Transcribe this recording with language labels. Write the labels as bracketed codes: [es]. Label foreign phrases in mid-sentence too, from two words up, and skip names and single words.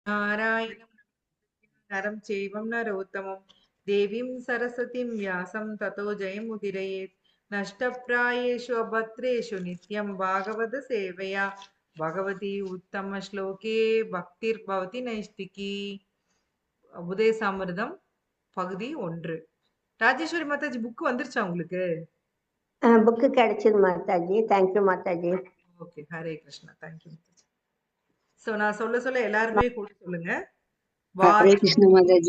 [sa] नारायणं नरं चैवं नरोत्तमं देवीं सरस्वतीं व्यासं ततो जयमुदीरयेत् नष्टप्रायेषु अभद्रेषु नित्यं भागवत सेवया भगवती उत्तमश्लोके भक्तिर्भवति नैष्टिकी. [ta] உதயசாமிர்தம் பகுதி 1. ராஜேஸ்வரி மாதாஜி புக் வந்துருச்சா உங்களுக்கு? புக்கு கிடைச்சது மாதாஜி. தேங்க்யூ மாதாஜி. ஓகே, ஹரே கிருஷ்ணா. தேங்க்யூ மாதாஜி. சோ நான் சொல்ல எல்லாருமே கூட சொல்லுங்க. ஹரே கிருஷ்ண மாதாஜி.